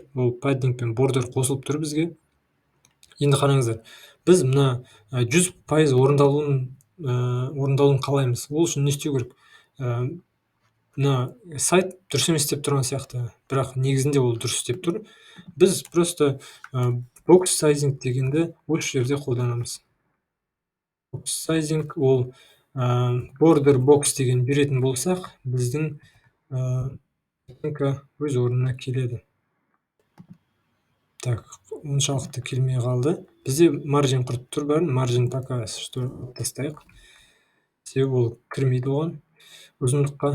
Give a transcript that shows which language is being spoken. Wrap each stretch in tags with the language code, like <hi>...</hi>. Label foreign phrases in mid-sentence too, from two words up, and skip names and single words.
<kk>Ол паддинг пен бордер қосылып тұр бізге. Енді қараңыздар, біз мына 100% орындалуын қалаймыз. Ол үшін не істеу керек? Мына сайт дұрыс емес деп тұрған сияқты, бірақ негізінде ол дұрыс деп тұр. Біз просто</kk> <en>box sizing</en> <kk>дегенді осы жерде қолданамыз.</kk> <en>Box sizing</en> <kk>ол</kk> <en>border box</en> <kk>деген беретін болсақ, біздің өз орнына келеді. Так, оншалықты келмей қалды. Бізде маржин құрып тұр бәрін, маржин</kk> <ru>пока что</ru> <kk>тастайық. Себебі ол кірмейді оған ұзындыққа.</kk>